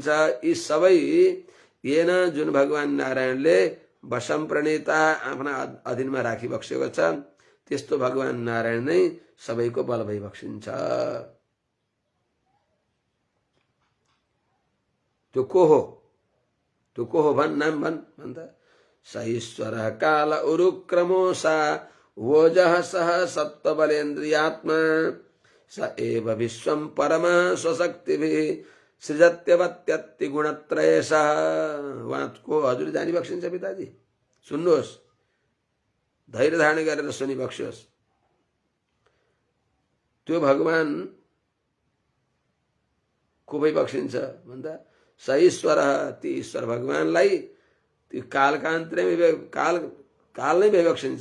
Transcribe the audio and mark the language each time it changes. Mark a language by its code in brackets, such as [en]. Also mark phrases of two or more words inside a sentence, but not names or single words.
[ne] यी सबै येन, जुन भगवान नारायणले वशम प्रणेता आफ्ना अधीनमा राखी बक्सेको छ, त्यस्तो भगवान नारायण नै सबैको बल भई बक्सिन्छ। त्यो को हो? त्यो को हो भन्, नाम भन् भन्दा, [sa] स ईश्वर काल उरुक्रमोसा वोजः सह सत्त्वबलेन्द्रियात्मा, स एव विश्वं परमा स्वशक्तिभिः सृजत्यवत्यत्ति गुणत्रयेशः। [ne] उहाँको हजुर जानी बक्सिन्छ पिताजी, सुन्नुहोस्, धैर्य धारण गरेर सुनि बक्सियोस्। त्यो भगवान को भई बक्सिन्छ भन्दा, [sa] स ईश्वर, [ne] ती ईश्वर भगवानलाई ती कालका अन्तर्यामी, काल नै भई बक्सिन्छ।